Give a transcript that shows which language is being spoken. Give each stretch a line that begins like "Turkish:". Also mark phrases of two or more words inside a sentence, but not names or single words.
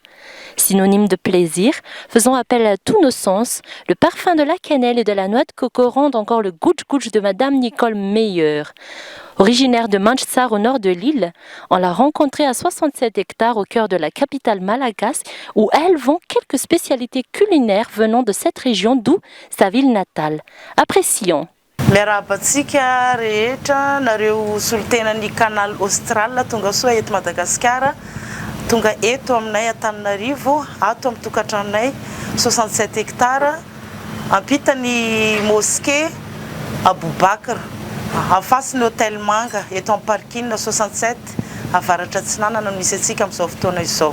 French: Synonyme de plaisir, faisons appel à tous nos sens, le parfum de la cannelle et de la noix de coco rend encore le goudj-goudj de Madame Nicole meilleur. Originaire de Manchsar au nord de l'île, on l'a rencontrée à 67 hectares au cœur de la capitale malagasy où elle vend quelques spécialités culinaires venant de cette région, d'où sa ville natale. Apprécions.
Malagasy: Miarabantsika rehetra nareo solotenan'ny Canal Austral tonga soa eto Madagasikara tonga eto aminay Antananarivo ato amin'ny tokantranonay 67 hectares ampitany mosquée Aboubakar afasin'ny hôtel Manga eto amin'ny parking 67 avaratra Atsinanana no misy atsika amin'izao fotoana izao.